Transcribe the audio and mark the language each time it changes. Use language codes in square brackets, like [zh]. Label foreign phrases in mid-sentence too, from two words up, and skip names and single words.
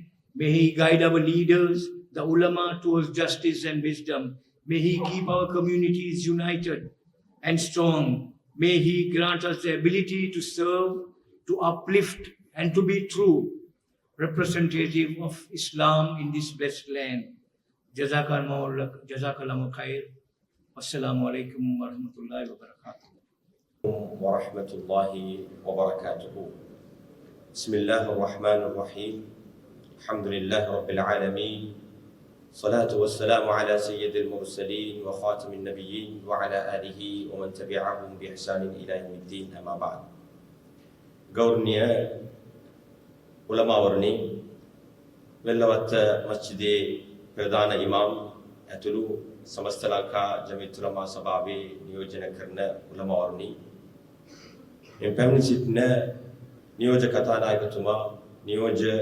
[en] May He guide our leaders, the ulama, towards justice and wisdom. May He keep our communities united and strong. May He grant us the ability to serve, to uplift, and to be true representative of Islam in this blessed land. [ar] جزاك الله خير. والسلام عليكم ورحمة الله وبركاته. ورحمة الله وبركاته. بسم الله الرحمن الرحيم. الحمد لله رب العالمين. الصلاة والسلام على سيد المرسلين وخاتم النبيين وعلى آله ومن تبعهم بإحسان إلى يوم الدين، أما بعد. [si] Gaurniya උලමාවරණි වෙල්ලවත්ත මස්ජිදේ ප්‍රධාන ඉමාම් ඇතුළු සමස්ත ලංකා ජමීයත් උලමා සභාවේ නියෝජනය කරන උලමාවරණි මේ පැමිණ සිටින නියෝජක කතානායකතුමා නියෝජ්‍ය